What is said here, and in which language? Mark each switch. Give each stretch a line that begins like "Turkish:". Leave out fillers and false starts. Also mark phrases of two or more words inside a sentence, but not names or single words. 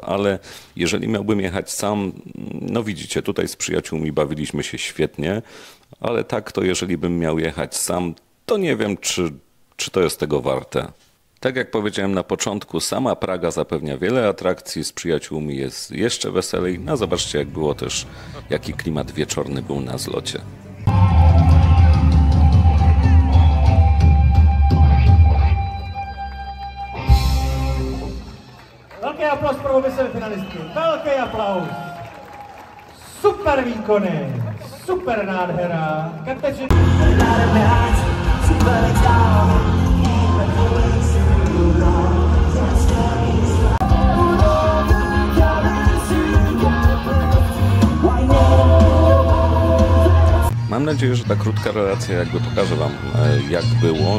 Polish: Ale jeżeli miałbym jechać sam, no widzicie, tutaj z przyjaciółmi bawiliśmy się świetnie, ale tak to jeżeli bym miał jechać sam, to nie wiem, czy to jest tego warte. Tak jak powiedziałem na początku, sama Praga zapewnia wiele atrakcji, z przyjaciółmi jest jeszcze weselej. No zobaczcie, jak było też, jaki klimat wieczorny był na zlocie.
Czech: Velký aplaus pro obě semifinalistky. Velký aplaus. Super výkony. Super nádhera. Kateřina.
Polish: Mam nadzieję, że ta krótka relacja jakby pokaże wam, jak było.